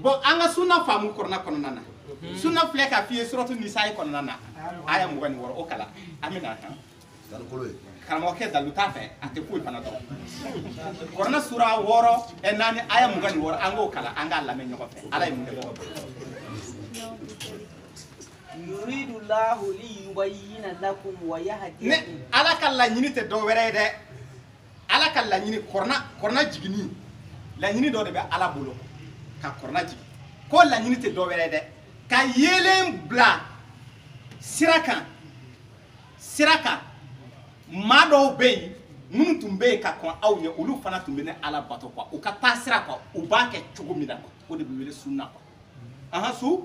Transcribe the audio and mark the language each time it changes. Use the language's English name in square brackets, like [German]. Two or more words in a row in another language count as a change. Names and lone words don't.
[Bambara] bon an ka sunna faamu kɔrɔna kɔnɔna na. sunna filɛ k'a f'i ye suratu nisa'i kɔnɔna na aya 26 o kalan an bɛ na kan. karamɔgɔkɛ dalu t'a fɛ a tɛ foyi fana dɔn. kɔrɔna sura 6 4 aya 26 an k'o kalan an k'a lamɛn ɲɔgɔn fɛ ala ye mun kɛ. [Arabic] يريد الله ليبين لكم ويهديكم. [Bambara] ne ala ka laɲini tɛ dɔ wɛrɛ ye dɛ ala ka laɲini kɔrɔna jiginni laɲini dɔ de bɛ ala bolo ka kɔrɔna jigin ko laɲini tɛ dɔ wɛrɛ ye dɛ ka yeelen bila sira kan maa dɔw bɛ yen minnu tun bɛ yen ka kɔn aw ye olu fana tun bɛ ne ala bato quoi u ka taa sira quoi u b'a kɛ cogo min na quoi o de bɛ wele sunna quoi su